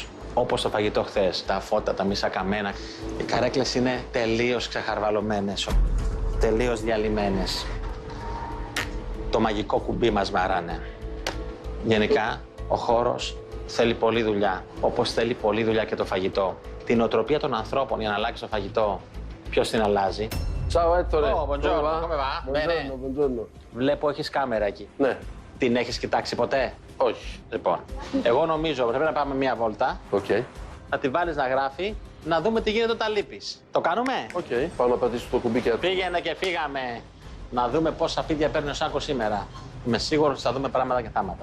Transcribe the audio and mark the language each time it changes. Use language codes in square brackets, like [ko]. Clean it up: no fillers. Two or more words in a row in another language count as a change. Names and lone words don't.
[el] Όπως το φαγητό χθες, τα φώτα, τα μισά καμένα. Οι καρέκλες είναι τελείως ξεχαρβαλωμένες, τελείως διαλυμένες. Το μαγικό κουμπί μας βαράνε. Γενικά, ο χώρος θέλει πολλή δουλειά, όπως θέλει πολλή δουλειά και το φαγητό. Την οτροπία των ανθρώπων για να αλλάξει το φαγητό, ποιος την αλλάζει? [it] Ciao Ettore. Oh, buongiorno, come va? Bene. Buongiorno. [el] Βλέπω έχεις κάμερα εκεί. Ναι, Την έχεις κοιτάξει ποτέ? όχι. Λοιπόν, εγώ νομίζω πρέπει να πάμε μία βόλτα, Οκ. να τη βάλεις να γράφει, να δούμε τι γίνεται όταν λείπεις. Το κάνουμε? Οκ. Πάω να πατήσω το κουμπί και... Πήγαινε και φύγαμε. Να δούμε πόσα φίδια παίρνει ο Σάκος σήμερα. Είμαι σίγουρος ότι θα δούμε πράγματα και θάματα.